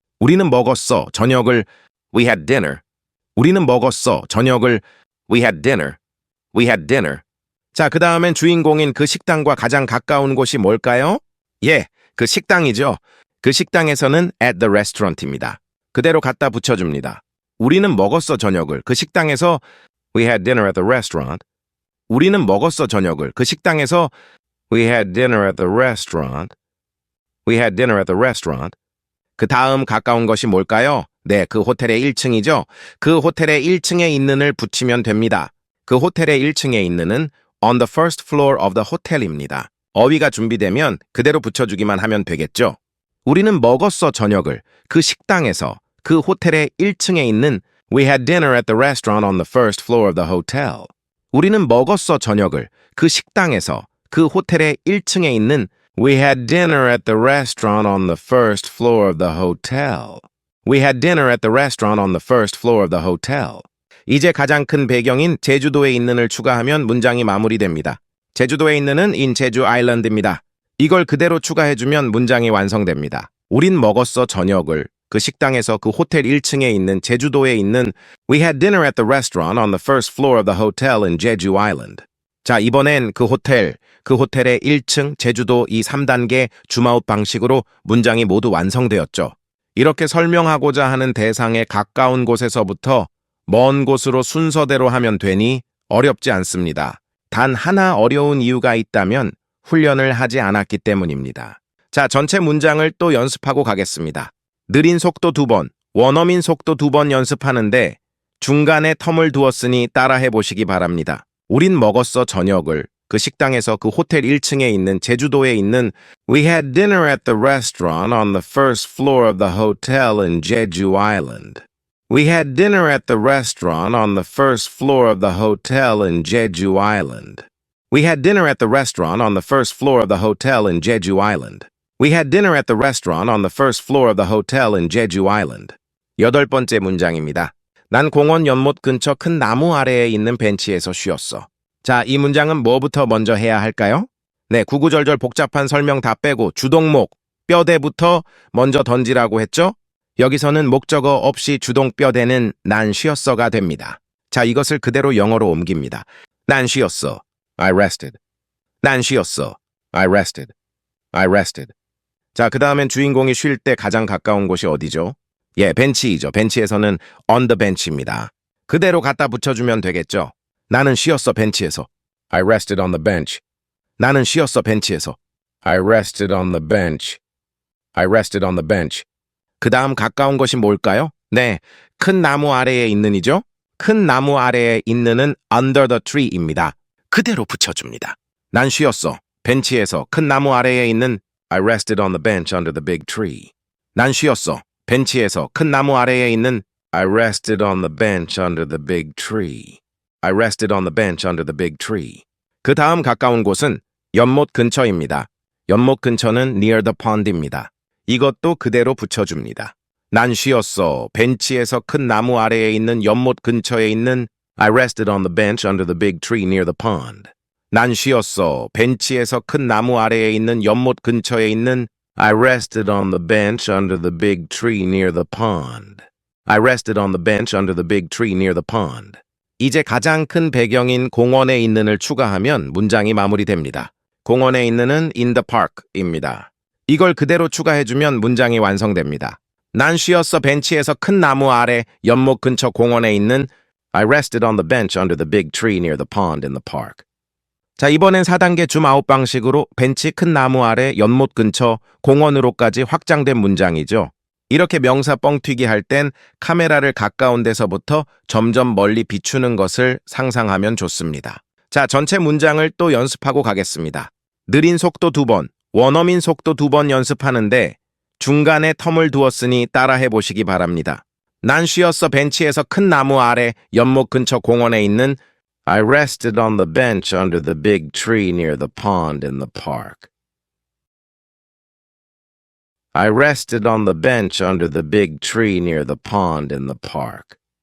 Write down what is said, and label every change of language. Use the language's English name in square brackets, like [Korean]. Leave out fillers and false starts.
[Korean] 우리는 먹었어. 저녁을 [English] We had dinner. [Korean] 우리는 먹었어. 저녁을 [English] We had dinner. We had dinner. [Korean] 자, 그 다음엔 주인공인 그 식당과 가장 가까운 곳이 뭘까요? 예, 그 식당이죠. 그 식당에서는 [English] at the restaurant [Korean] 입니다. 그대로 갖다 붙여줍니다. 우리는 먹었어, 저녁을. 그 식당에서 [English] We had dinner at the restaurant. [Korean] 우리는 먹었어, 저녁을. 그 식당에서. [English] We had dinner at the restaurant. We had dinner at the restaurant. [Korean] 그 다음 가까운 것이 뭘까요? 네, 그 호텔의 1층이죠. 그 호텔의 1층에 있는을 붙이면 됩니다. 그 호텔의 1층에 있는은 [English] on the first floor of the hotel [Korean] 입니다. 어휘가 준비되면 그대로 붙여주기만 하면 되겠죠. 우리는 먹었어, 저녁을. 그 식당에서. 그 호텔의 1층에 있는 [English] We had dinner at the restaurant on the first floor of the hotel. [Korean] 우리는 먹었어, 저녁을. 그 식당에서. 그 호텔의 1층에 있는 [English] We had dinner at the restaurant on the first floor of the hotel. We had dinner at the restaurant on the first floor of the hotel. [Korean] 이제 가장 큰 배경인 제주도에 있는을 추가하면 문장이 마무리됩니다. 제주도에 있는은 in 제주 아일랜드입니다. 이걸 그대로 추가해주면 문장이 완성됩니다. 우린 먹었어, 저녁을. 그 식당에서 그 호텔 1층에 있는 제주도에 있는 [English] We had dinner at the restaurant on the first floor of the hotel in Jeju Island. [Korean] 자, 이번엔 그 호텔의 1층, 제주도 이 3단계 줌아웃 방식으로 문장이 모두 완성되었죠. 이렇게 설명하고자 하는 대상에 가까운 곳에서부터 먼 곳으로 순서대로 하면 되니 어렵지 않습니다. 단 하나 어려운 이유가 있다면 훈련을 하지 않았기 때문입니다. 자, 전체 문장을 또 연습하고 가겠습니다. 느린 속도 2번, 원어민 속도 2번 연습하는데 중간에 텀을 두었으니 따라해 보시기 바랍니다. 우린 먹었어, 저녁을. 그 식당에서 그 호텔 1층에 있는 제주도에 있는 [English] We had dinner at the restaurant on the first floor of the hotel in Jeju Island. We had dinner at the restaurant on the first floor of the hotel in Jeju Island. We had dinner at the restaurant on the first floor of the hotel in Jeju Island. We had dinner at the restaurant on the first floor of the hotel in Jeju Island. [Korean] 8번째 문장입니다. 난 공원 연못 근처 큰 나무 아래에 있는 벤치에서 쉬었어. 자, 이 문장은 뭐부터 먼저 해야 할까요? 네, 구구절절 복잡한 설명 다 빼고 주동목, 뼈대부터 먼저 던지라고 했죠? 여기서는 목적어 없이 주동 뼈대는 난 쉬었어가 됩니다. 자, 이것을 그대로 영어로 옮깁니다. 난 쉬었어. [English] I rested. [Korean] 난 쉬었어. [English] I rested. I rested. [Korean] 자, 그 다음엔 주인공이 쉴 때 가장 가까운 곳이 어디죠? 예, 벤치이죠. 벤치에서는 [English] on the bench [Korean] 입니다. 그대로 갖다 붙여주면 되겠죠. 나는 쉬었어, 벤치에서. [English] I rested on the bench. [Korean] 나는 쉬었어, 벤치에서. [English] I rested on the bench. I rested on the bench. [Korean] 그 다음 가까운 것이 뭘까요? 네, 큰 나무 아래에 있는이죠. 큰 나무 아래에 있는은 [English] under the tree [Korean] 입니다. 그대로 붙여줍니다. 난 쉬었어, 벤치에서 큰 나무 아래에 있는 [English] I rested on the bench under the big tree. [Korean] 난 쉬었어, 벤치에서 큰 나무 아래에 있는 [English] I rested on the bench under the big tree. I rested on the bench under the big tree. [Korean] 그 다음 가까운 곳은 연못 근처입니다. 연못 근처는 [English] near the pond [Korean] 입니다. 이것도 그대로 붙여줍니다. 난 쉬었어, 벤치에서 큰 나무 아래에 있는 연못 근처에 있는 [English] I rested on the bench under the big tree near the pond. [Korean] 난 쉬었어, 벤치에서 큰 나무 아래에 있는 연못 근처에 있는 [English] I rested on the bench under the big tree near the pond. I rested on the bench under the big tree near the pond. [Korean] 이제 가장 큰 배경인 공원에 있는을 추가하면 문장이 마무리됩니다. 공원에 있는은 [English] in the park [Korean] 입니다. 이걸 그대로 추가해주면 문장이 완성됩니다. 난 쉬었어, 벤치에서 큰 나무 아래 연못 근처 공원에 있는 [English] I rested on the bench under the big tree near the pond in the park. [Korean] 자, 이번엔 4단계 줌아웃 방식으로 벤치, 큰 나무 아래, 연못 근처, 공원으로까지 확장된 문장이죠. 이렇게 명사 뻥튀기 할 땐 카메라를 가까운 데서부터 점점 멀리 비추는 것을 상상하면 좋습니다. 자, 전체 문장을 또 연습하고 가겠습니다. 느린 속도 2번, 원어민 속도 2번 연습하는데 중간에 텀을 두었으니 따라해 보시기 바랍니다. 난 쉬었어, 벤치에서 큰 나무 아래 연못 근처 공원에 있는 [English] I rested on the bench under the big tree near the pond in the park. I rested on the bench under the big tree near the pond in the park.